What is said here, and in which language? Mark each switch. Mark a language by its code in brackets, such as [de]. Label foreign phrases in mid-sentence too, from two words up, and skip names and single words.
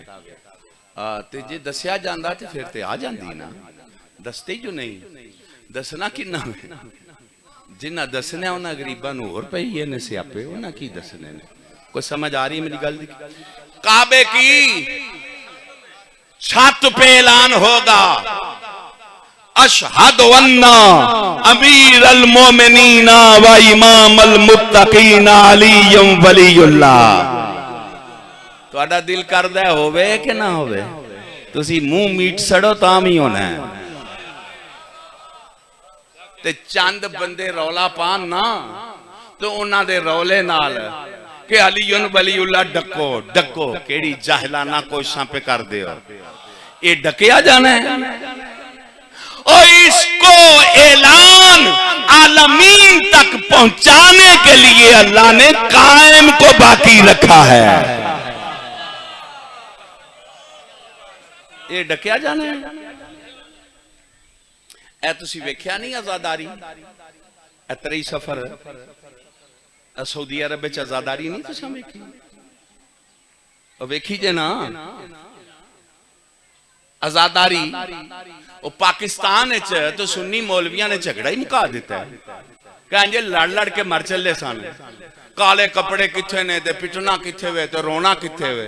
[pa] تے جے دسیا جاندا تے فیر تے آ جاندی نا. دستے جو نہیں، دسنا کنا؟ جنا دسنے انہیں غریباں نوں ہور پئی نے سیاپے، انہیں کی دسنے نے. کوئی سمجھ آ رہی میری گل? [ur] کعبے کی چھت پہ اعلان ہوگا, [ar] أشهد أن أمير المؤمنين وإمام المتقين عليا ولي الله. [pa] تہاڈا دل کردا ہووے کہ نہ ہووے? تسی منہ میٹ سڑو تاں بھی ہونا ہے۔ تے چند بندے رولا پان نا تو اونہاں دے رولے نال کہ [ar] علي ولي الله [pa] ڈکو ڈکو، کیہڑی جاہلانہ کوششاں پے کر دے ہو. یہ ڈکیا جانا ہے? [ur] اور اس کو اعلان عالمین تک پہنچانے کے لیے اللہ نے قائم کو باقی رکھا ہے. [pa] یہ ڈکیا جانا ہے? اے تسی ویکھیا نہیں عزاداری? اتنے سفر سعودی عرب میں عزاداری نہیں تم ویکھی، ویکھی جے نا عزاداری وہ پاکستان تو سنی مولویاں نے جھگڑا ہی مکا دتا ہے، کہیں گے لڑ لڑ کے مر چلے سن، کالے کپڑے کتھے نے تے پٹنا کتھے وے تے رونا کتھے وے.